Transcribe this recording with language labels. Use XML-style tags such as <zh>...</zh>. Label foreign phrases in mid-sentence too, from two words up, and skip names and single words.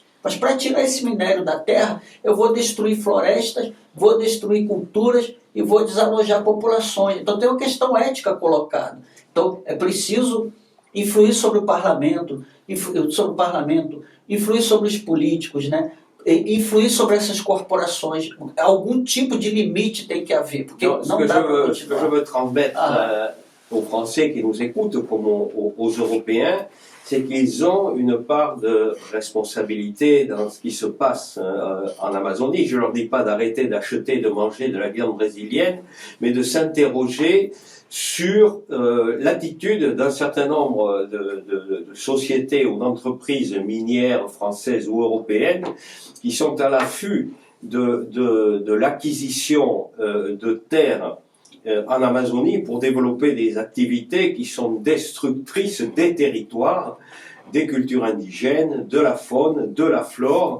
<pt>Mas para tirar esse minério da terra, eu vou destruir florestas, vou destruir culturas e vou desalojar populações. Então tem uma questão ética colocada. Então é preciso influir sobre o parlamento, influir sobre os políticos, né? Influir sobre essas corporações. Algum tipo de limite tem que haver. Porque</pt> <fr>Non,</fr> <pt>não dá para continuar.</pt> <fr>ce que je veux transmettre aux Français qui nous écoutent, comme aux Européens, c'est qu'ils ont une part de responsabilité dans ce qui se passe en Amazonie. Je ne leur dis pas d'arrêter d'acheter, de manger de la viande brésilienne, mais de s'interroger sur l'attitude d'un certain nombre de sociétés ou d'entreprises minières françaises ou européennes qui sont à l'affût de l'acquisition de terres en Amazonie pour développer des activités qui sont destructrices des territoires, des cultures indigènes, de la faune, de la flore.</fr>